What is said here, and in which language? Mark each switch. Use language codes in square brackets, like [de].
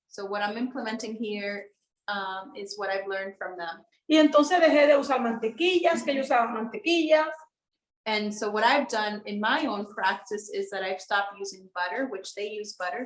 [en] So what I'm implementing here is what I've learned from them. [es] Y entonces dejé de usar mantequillas, que ellos usaban mantequillas. [en] And so what I've done in my own practice is that I've stopped using butter, which they use butter.